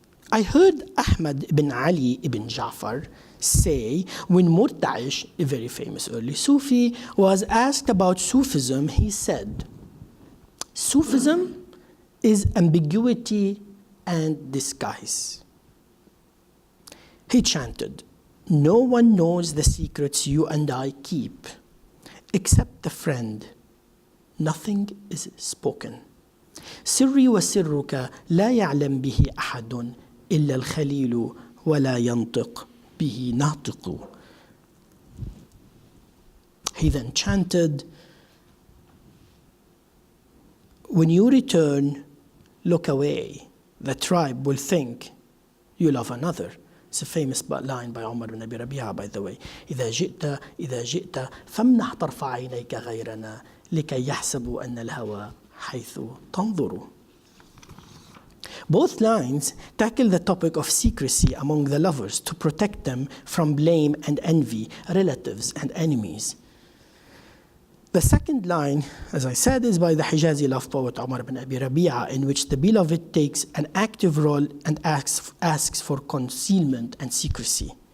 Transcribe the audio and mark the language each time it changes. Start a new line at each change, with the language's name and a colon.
English: I heard Ahmad ibn Ali ibn Ja'far say when Murta'ish, a very famous early Sufi, was asked about Sufism, he said, Sufism is ambiguity and disguise. He chanted, no one knows the secrets you and I keep, except the friend. Nothing is spoken.
Arabic: سري وسرك لا يعلم به أحد إلا الخليل ولا ينطق به ناطق.
English: He then chanted, when you return, look away. The tribe will think you love another. It's a famous line by Umar ibn Abi Rabi'a, by the way.
Arabic: إذا جئت فامنح طرف عينيك غيرنا لكي يحسبوا أن الهوى حيث تنظر.
English: Both lines tackle the topic of secrecy among the lovers to protect them from blame and envy, relatives and enemies. The second line, as I said, is by the Hijazi love poet Umar ibn Abi Rabi'a, in which the beloved takes an active role and asks for concealment and secrecy.